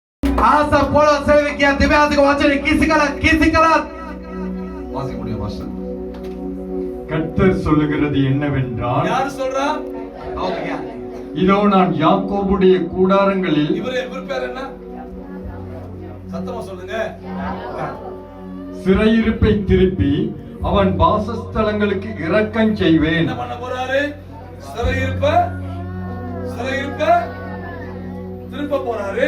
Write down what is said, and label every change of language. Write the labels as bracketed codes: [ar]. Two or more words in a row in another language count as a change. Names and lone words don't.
[si] ආස පොළොව සෙලවි කියා දෙවියන්ගේ වචනේ කිසි කලක් [ta] வாசிக்க முடியும் மாஸ்டர். கர்த்தர் சொல்லுகிறது என்னவென்றால், யார் சொல்றா? [si] කවුද කියන්නේ? [ta] இதோ நான் யாக்கோபுடைய கூடாரங்களில் இவர் பேர் என்ன? சத்தமா சொல்லுங்க. சிறையிருப்பை திருப்பி அவன் வாசஸ்தலங்களுக்கு இரக்கம் செய்வேன். என்ன பண்ண போறாரு? சிறையிருப்ப திருப்ப போறாரு.